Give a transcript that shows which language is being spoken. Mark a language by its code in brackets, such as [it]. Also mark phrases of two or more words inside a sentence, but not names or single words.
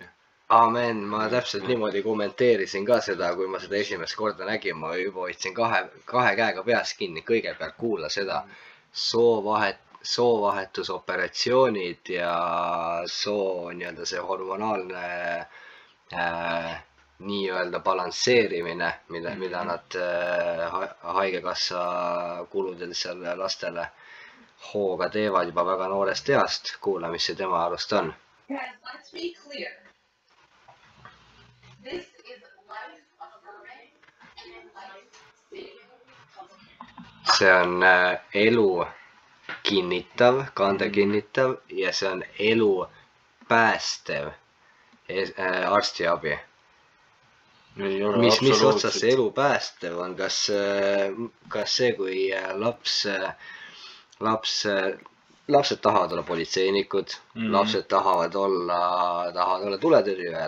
[et] Aamen, ma täpselt niimoodi kommenteerisin ka seda, kui ma seda esimest korda nägin, ma juba hoidsin kahe käega peas kinni, kõigepealt kuula seda soovahetusoperatsioonid ja soo nii-öelda see hormonaalne nii-öelda balansseerimine, mida nad haigekassa kuludel seal lastele hooga teevad juba väga noorest east. Kuula, mis see tema arust on. [en] Guys, let's be clear. This is life-affirming and life-saving healthcare. [et] See on elu kinnitav, kande kinnitav ja see on elu päästev arstiabi. Mis otsas see elu päästev on? Kas see, kui lapsed tahavad olla politseinikud, lapsed tahavad olla tuletõrjujad.